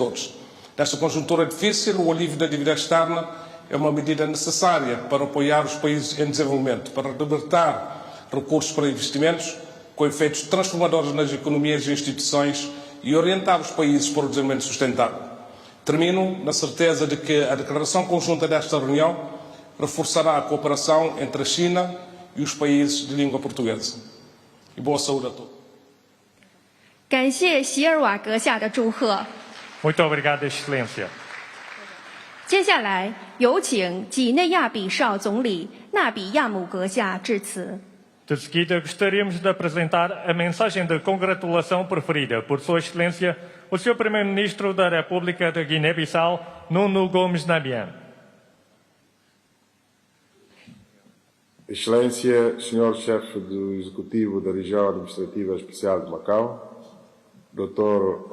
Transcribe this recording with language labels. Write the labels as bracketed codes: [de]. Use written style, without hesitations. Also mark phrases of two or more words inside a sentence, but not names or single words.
[pt] Nesta conjuntura difícil, o alívio da dívida externa é uma medida necessária para apoiar os países em desenvolvimento, para libertar recursos para investimentos com efeitos transformadores nas economias e instituições e orientar os países para o desenvolvimento sustentável. Termino na certeza de que a declaração conjunta desta reunião reforçará a cooperação entre a China e os países de língua portuguesa. E boa saúde a todos. [zh] 感谢席尔瓦阁下的祝贺。 [pt] Muito obrigado, Excelência. [zh] 接下来有请几内亚比绍总理纳比亚姆阁下致辞。 [pt] De seguida, gostaríamos de apresentar a mensagem de congratulação preferida por Sua Excelência, o Sr. Primeiro-Ministro da República de Guiné-Bissau, Nuno Gomes Nabian. Excelência, Senhor Chefe do Executivo da Região Administrativa Especial de Macau, Dr.